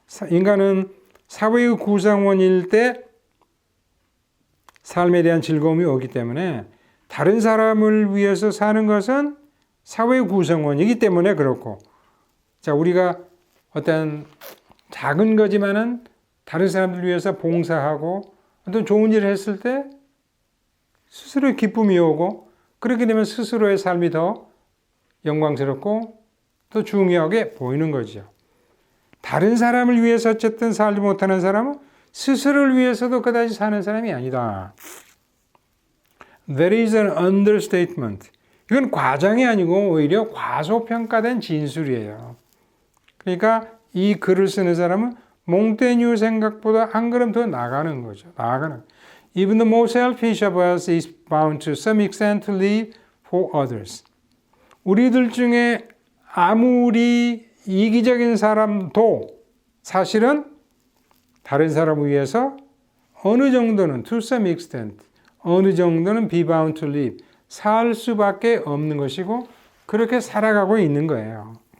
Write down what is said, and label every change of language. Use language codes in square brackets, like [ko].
[ko] 인간은 사회의 구성원일 때 삶에 대한 즐거움이 오기 때문에 다른 사람을 위해서 사는 것은 사회의 구성원이기 때문에 그렇고, 자, 우리가 어떤 작은 거지만은 다른 사람들 위해서 봉사하고 어떤 좋은 일을 했을 때 스스로의 기쁨이 오고, 그렇게 되면 스스로의 삶이 더 영광스럽고 더 중요하게 보이는 거죠. 다른 사람을 위해서 어쨌든 살지 못하는 사람은 스스로를 위해서도 그다지 사는 사람이 아니다. [en] That is an understatement. [ko] 이건 과장이 아니고 오히려 과소평가된 진술이에요. 그러니까 이 글을 쓰는 사람은 몽테뉴 생각보다 한 걸음 더 나가는 거죠. [en] Even the most selfish of us is bound to some extent to live for others. [ko] 우리들 중에 아무리 이기적인 사람도 사실은 다른 사람을 위해서 어느 정도는 [en] to some extent, [ko] 어느 정도는 [en] be bound to live, [ko] 살 수밖에 없는 것이고 그렇게 살아가고 있는 거예요.